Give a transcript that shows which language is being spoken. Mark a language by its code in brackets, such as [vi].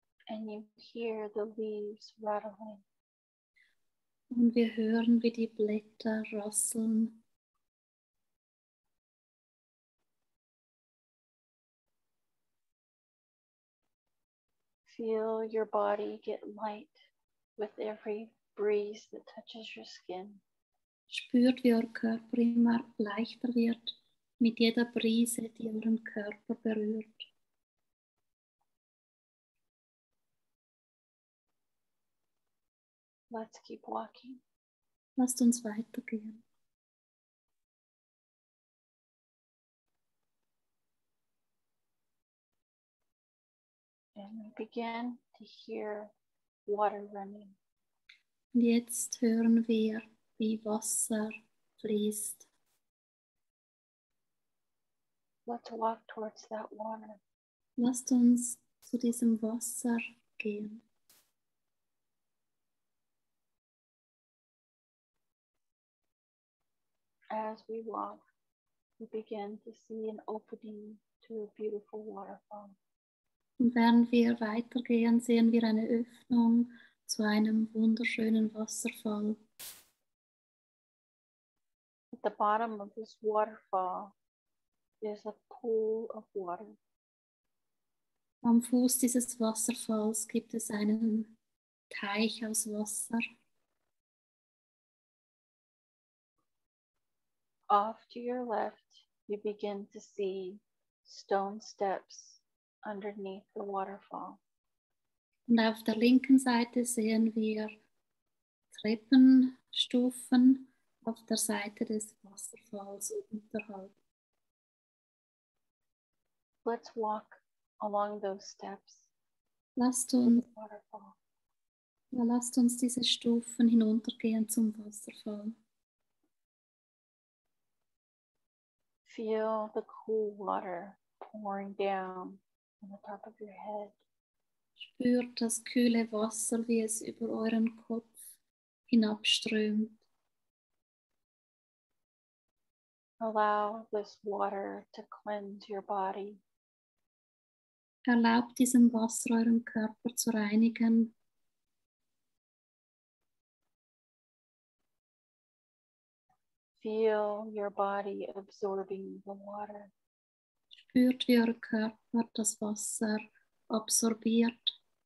[en] And you hear the leaves rattling. [de] und wir hören, wie die Blätter rasseln. [en] Feel your body get light with every breeze that touches your skin. [de] Spürt, wie euer Körper immer leichter wird mit jeder Brise, die euren Körper berührt. [en] Let's keep walking. [de] Lasst uns weitergehen. [en] And we begin to hear water running. [de] Und jetzt hören wir, wie Wasser fließt. [en] Let's walk towards that water. [de] Lasst uns zu diesem Wasser gehen. [en] As we walk, we begin to see an opening to a beautiful waterfall. [de] Und während wir weitergehen, sehen wir eine Öffnung zu einem wunderschönen Wasserfall. [en] At the bottom of this waterfall is a pool of water. [de] Am Fuß dieses Wasserfalls gibt es einen Teich aus Wasser. [en] Off to your left, you begin to see stone steps underneath the waterfall. [de] Und auf der linken Seite sehen wir Treppenstufen auf der Seite des Wasserfalls unterhalb. [en] Let's walk along those steps [de] Lasst [en] to [de] uns [en] the waterfall. [de] Ja, lasst uns diese Stufen hinuntergehen zum Wasserfall. [en] Feel the cool water pouring down on the top of your head. [de] Spürt das kühle Wasser, wie es über euren Kopf hinabströmt. [en] Allow this water to cleanse your body. [de] Erlaubt diesem Wasser euren Körper zu reinigen. [en] Feel your body absorbing the water. [de] Spürt, wie euer Körper das Wasser absorbiert.